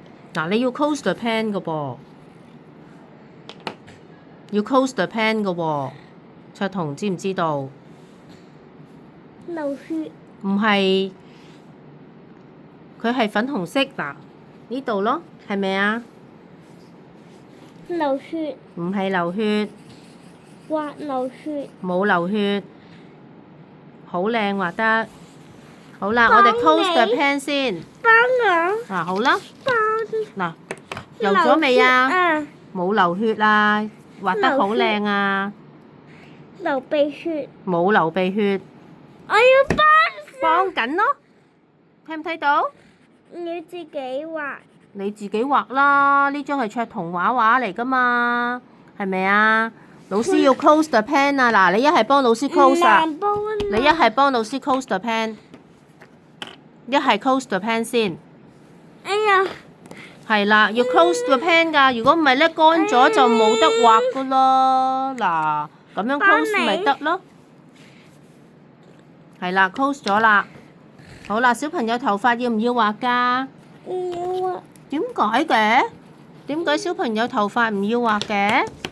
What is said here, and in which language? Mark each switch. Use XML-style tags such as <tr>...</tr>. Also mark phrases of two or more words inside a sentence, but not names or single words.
<yue>嗱，你要</yue> <en>close the pen</en> <yue>嘅噃，要</yue> <en>close the pen</en> <yue>嘅喎。卓彤知唔知道？流血。唔係，佢係粉紅色嗱，呢度咯，係咪啊？流血。唔係流血，畫流血。冇流血，好靚畫得。好啦，我哋幫</yue> <en>close the</en> <yue>你</yue> <en>pen 先。</en> <yue>幫我。嗱，好啦，幫。嗱，游咗未啊？啊！冇流血啊，畫得好靚啊，流鼻血。冇流鼻血，我要幫緊咯，睇唔睇到？你自己畫。你自己畫啦，呢張係卓彤畫畫嚟噶嘛，係咪啊？老師要</yue> <en>close the pen</en> <yue>啊！嗱，你一係幫老師 close 啊，你一係幫老師</yue> <en>close the pen，</en> <yue>一係</yue> <en>close the pen</en> <yue>先。哎呀！係啦，要</yue> <en>close the pen</en> <yue>㗎，如果唔係咧乾咗就冇得畫㗎咯。嗱，咁樣 close 咪得咯。係啦，close 咗啦。好啦，小朋友頭髮要唔要畫㗎？要啊！點解嘅？點解小朋友頭髮唔要畫嘅？</yue>